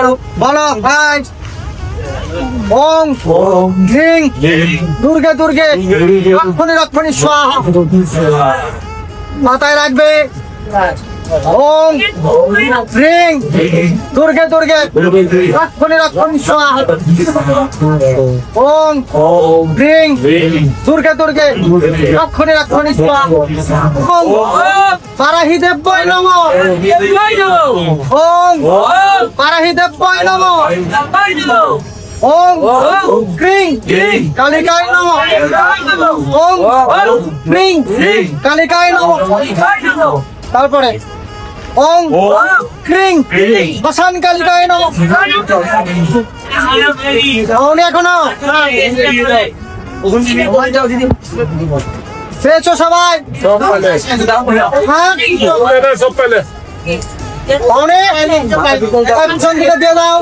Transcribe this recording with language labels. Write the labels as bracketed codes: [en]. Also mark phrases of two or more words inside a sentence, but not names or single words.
[bn] বলো ভাই [sa] ওং হ্রিং দুর্গে দুর্গে রক্ষণে রক্ষণে স্বাহা [bn] মাথায় রাখবে। [sa] ওং হ্রিং দুর্গে দুর্গে রক্ষণে রক্ষণে স্বাহা ওং হ্রিং দুর্গে দুর্গে রক্ষণে রক্ষণে স্বাহা ওং পারাহিদেব বৈ নমঃ ওং পারাহিদেব বৈ নমঃ ওং হ্রিং কালিকায় নমঃ ওং হ্রিং কালিকায় নমঃ। তারপরে ওং হ্রিং বসান কালিকায় নমঃ। [bn] উনি এখনো পেয়েছো সবাই? হ্যাঁ? অনেক পিছন দিকে দিয়ে দাও।